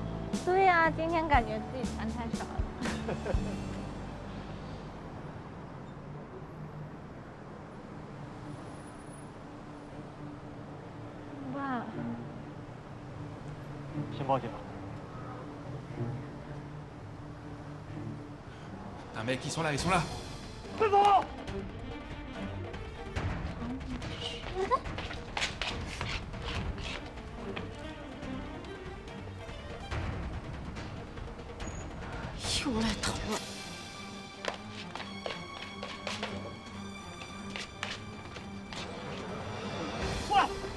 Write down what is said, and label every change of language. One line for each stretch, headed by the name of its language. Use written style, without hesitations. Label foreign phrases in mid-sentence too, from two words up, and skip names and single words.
Chinese: 对呀，今天感觉自己穿太少了。哇，先报警吧。
French: Un mec, ils sont là, ils sont là.
Chinese: 快走！又来逃了。哇！